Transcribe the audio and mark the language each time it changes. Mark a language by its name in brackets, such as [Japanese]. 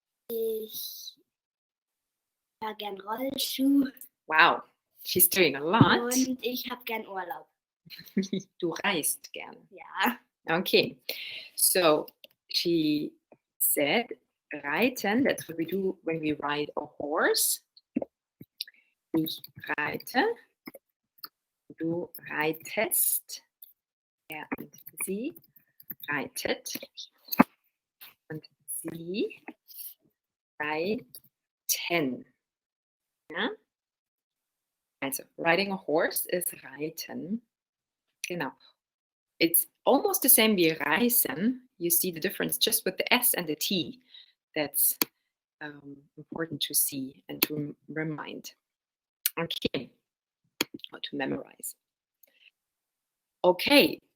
[German] Ich fahre gern Rollschuh. [English] Wow, she's doing a lot. [German] Und ich habe gern Urlaub. Du reist gerne. Ja. [English] Okay, so she said reiten, that's what we do when we ride a horse. [German] Ich reite, du reitest, er und sie reitet und sie reiten. Ja? [English] Also, riding a horse [German] ist reiten. [English] Genau. It's almost the same [German] wie reisen. [English] You see the difference just with the S and the T. That's important to see and to remind. Okay. Or to memorize. Okay.